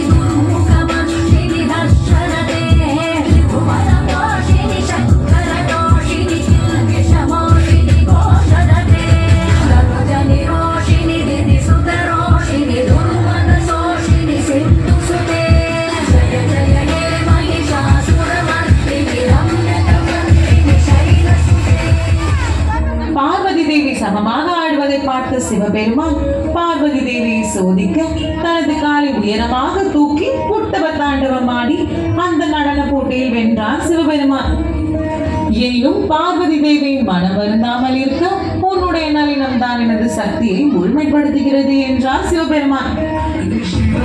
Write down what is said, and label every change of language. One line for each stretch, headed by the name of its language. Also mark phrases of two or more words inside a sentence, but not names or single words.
Sanskrit: दुर्मुखमर्षिणि दर्शनते त्रिभुवनवासिनि शङ्करदोषिनि किल्बिषमोषिनि घोषदते सर्वजनिरोषिनि दिदिसुतरोषिनि दुर्मनसोषिनि सिन्धुसुते जय जय हे महिषासुरमर्दिनि रम्यकमर्दिनि शैलसुते.
Tamil: பார்வதி தேவி சமமாக ஆடுவதை பார்த்த சிவபெருமான் பார்வதி தேவியை சோதிக்க தனது காலை உயரமாக தூக்கி புட்டப தாண்டவம் ஆடி அந்த நடன போட்டியில் வென்றார் சிவபெருமான். எனினும் பார்வதி தேவியின் மனம் வருந்தாமல் இருக்க உன்னுடைய நளினம் தான் எனது சக்தியை முழுமைப்படுத்துகிறது என்றார் சிவபெருமான்.